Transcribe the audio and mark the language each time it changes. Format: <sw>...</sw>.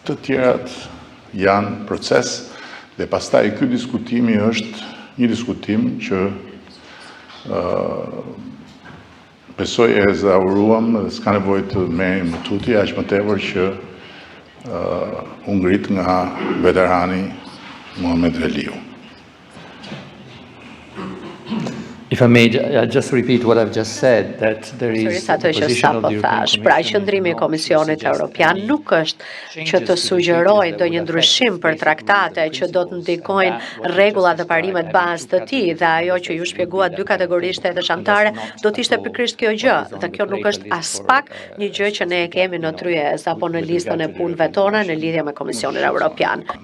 <sq>Të tjerat janë proces dhe pastaj ky diskutimi është një diskutim që besoj e zauruam dhe s'ka nevojë të merrem më tuti, aq më tepër që u ngrit nga veterani Muhamet Veliu.</sq> <en>If I may just repeat what I've just said, that there is a position of the European Commission.</en> <sq>Pra qëndrimi i Komisionit Evropian nuk është që të sugjerojë ndonjë ndryshim për traktate që do të ndikojnë rregullat dhe parimet bazë të tij dhe ajo që ju shpjeguat dy kategori shtetesh anëtare do të ishte pikërisht kjo gjë, dhe kjo nuk është as pak një gjë që ne e kemi në tryezë apo në listën e punëve tona në lidhje me Komisionin Evropian.</sq>